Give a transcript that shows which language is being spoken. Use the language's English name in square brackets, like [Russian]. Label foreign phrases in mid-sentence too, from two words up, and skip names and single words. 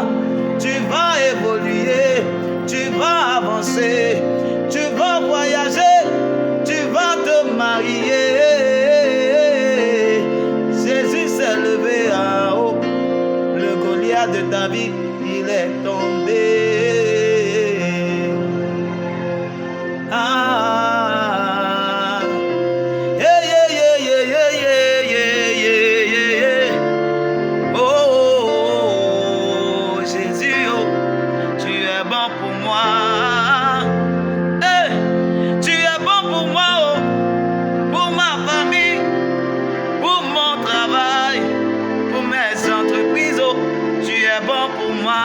[French] Tu vas évoluer. Tu vas avancer. Tu vas voyager. Tu vas te marier. Jésus s'est levé en haut. Le Goliath de ta vie, il est tombé. [English] Ah, yeah, yeah, yeah, yeah, yeah, yeah, yeah, yeah, yeah. [French] Oh, oh, oh, Jésus, oh, tu es bon pour moi. Hey, tu es bon pour moi, oh, pour ma famille, pour mon travail, pour mes entreprises, oh, tu es bon pour moi.